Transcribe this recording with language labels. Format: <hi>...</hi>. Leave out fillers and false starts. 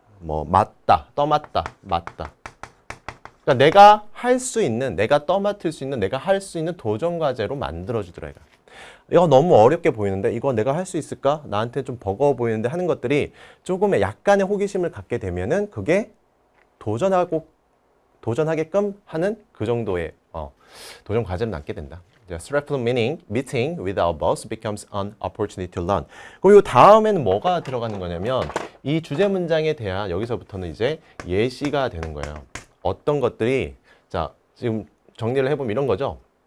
<ko>뭐 맞다, 떠맡다, 맞다. 그러니까 내가 할 수 있는, 내가 떠맡을 수 있는, 내가 할 수 있는 도전 과제로 만들어주더라 이거. 이거 너무 어렵게 보이는데 이거 내가 할 수 있을까? 나한테 좀 버거워 보이는데 하는 것들이 조금의 약간의 호기심을 갖게 되면은 그게 도전하게끔 하는 그 정도의 도전 과제를 낳게 된다.</ko> <en>Stressful meeting with our boss becomes an opportunity to learn.</en> <ko>그리고 이 다음에는 뭐가 들어가는 거냐면 이 주제 문장에 대한 여기서부터는 이제 예시가 되는 거예요. 어떤 것들이 자 지금 정리를 해보면 이런 거죠.</ko>